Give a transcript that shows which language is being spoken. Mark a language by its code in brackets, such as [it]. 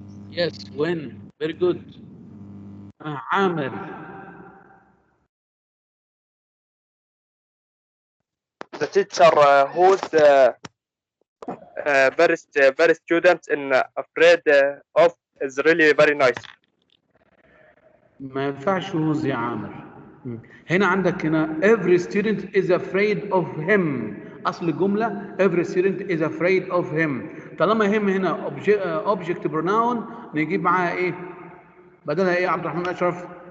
[en] Yes, when. Very good. Amir. The teacher who's very students and afraid of is really very nice. [ar] ما ينفعش who's يا عامر. هنا عندك هنا [en] every student is afraid of him. [ar] أصل الجملة [en] every student is afraid of him. [ar] طالما him هنا object pronoun نجيب معاها إيه؟ بدلها إيه يا عبد الرحمن أشرف؟